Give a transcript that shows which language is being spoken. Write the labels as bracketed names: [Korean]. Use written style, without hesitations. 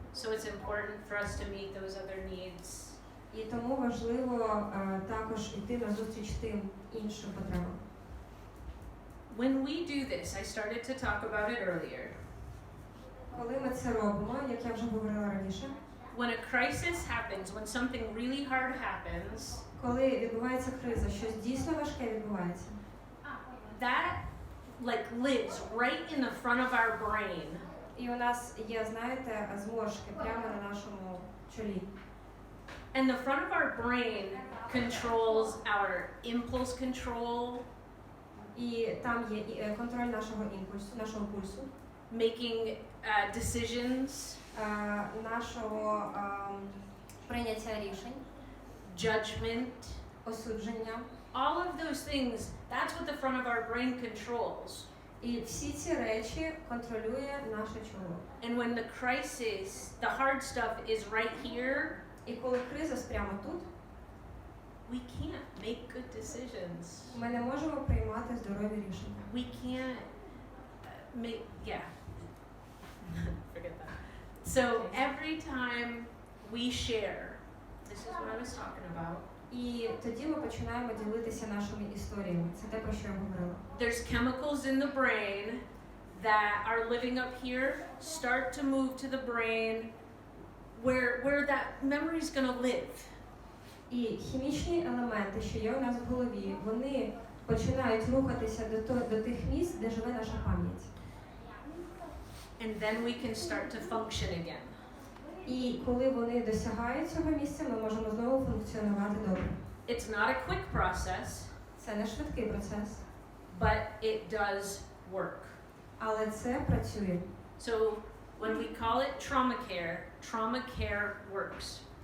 [English] So it's important for us to meet those other needs. [Ukrainian] І тому важливо також йти на зустріч тим іншим потребам. [English] When we do this, I started to talk about it earlier. [Ukrainian] Коли ми це робимо, як я вже говорила раніше, [English] When a crisis happens, when something really hard happens, [Ukrainian] коли відбувається криза, щось дійсно важке відбувається, [English] that like lives right in the front of our brain. [Ukrainian] і у нас є, знаєте, зморшки прямо на нашому чолі. [English] And the front of our brain controls our impulse control, [Ukrainian] І там є контроль нашого імпульсу, нашого пульсу, [English] making decisions, [Ukrainian] нашого прийняття рішень, [English] judgment, [Ukrainian] осудження. [English] all of those things, that's what the front of our brain controls. [Ukrainian] І всі ці речі контролює наше чоло. [English] And when the crisis, the hard stuff is right here, [Ukrainian] І коли криза прямо тут, [English] we can't make good decisions. [Ukrainian] ми не можемо приймати здорові рішення. [English] We can't make, yeah. Forget that. So every time we share, this is what I was talking about. [Ukrainian] І тоді ми починаємо ділитися нашими історіями. Це те, про що я говорила. [English] There's chemicals in the brain that are living up here, start to move to the brain where that memory is going to live. [Ukrainian] І хімічні елементи, що є у нас в голові, вони починають рухатися до тих місць, де живе наша пам'ять. [English] And then we can start to function again. [Ukrainian] І коли вони досягають цього місця, ми можемо знову функціонувати добре. [English] It's not a quick process, [Ukrainian] Це не швидкий процес, [English] but it does work. [Ukrainian] але це працює. [English] So when we call it trauma care works.